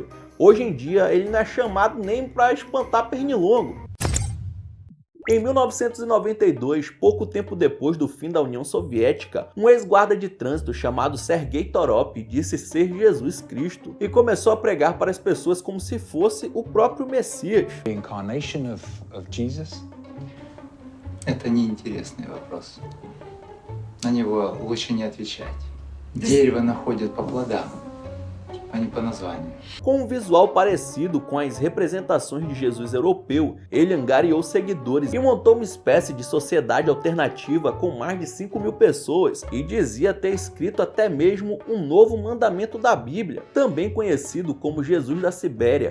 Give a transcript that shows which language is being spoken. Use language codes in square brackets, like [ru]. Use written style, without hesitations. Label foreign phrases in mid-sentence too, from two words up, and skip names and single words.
[pt] Hoje em dia, ele não é chamado nem para espantar pernilongo. Em 1992, pouco tempo depois do fim da União Soviética, um ex-guarda de trânsito chamado Sergei Torop disse ser Jesus Cristo e começou a pregar para as pessoas como se fosse o próprio Messias. [en] The incarnation of Jesus? [ru] Это неинтересный вопрос. На него лучше не отвечать. Дерево находят по плодам, а не по названию. [pt] Com um visual parecido com as representações de Jesus europeu, ele angariou seguidores e montou uma espécie de sociedade alternativa com mais de 5.000 pessoas e dizia ter escrito até mesmo um novo mandamento da Bíblia, também conhecido como Jesus da Sibéria.